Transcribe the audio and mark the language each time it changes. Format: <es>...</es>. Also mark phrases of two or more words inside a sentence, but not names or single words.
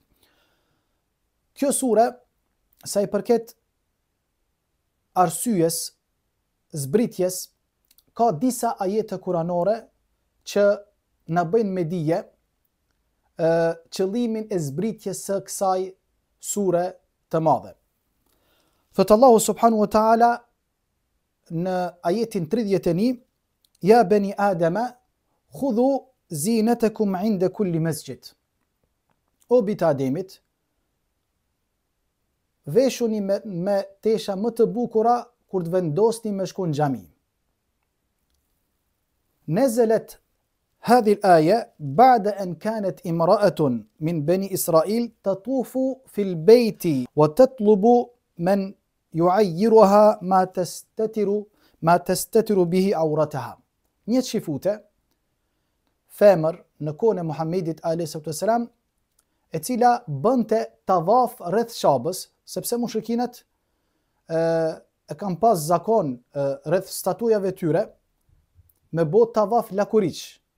<sq>Kjo sure, sa i përket arsyes, zbritjes, ka disa ajete kuranore që na bëjnë me dije qëllimin e zbritjes së kësaj sure të madhe. Thot</sq> <ar>الله سبحانه وتعالى</ar> <sq>në ajetin 31,</sq> <ar>يا بني آدم خذوا زينتكم عند كل مسجد.</ar> <sq>O bita Ademit, veshuni me tesha më të bukura kur të vendosni me shku në xhami.</sq> <ar>Nazalat هذه الآية بعد أن كانت امرأة من بني إسرائيل تطوف في البيت وتطلب من يعيرها ما تستتر به عورتها.</ar> <sq>Një shifute, femër në kohën e Muhamedit a.s. e cila bënte tavaf rreth Shabës, sepse mushrikinët e kanë pas zakon rreth statujave tyre me bë tavaf lakuriq.</sq>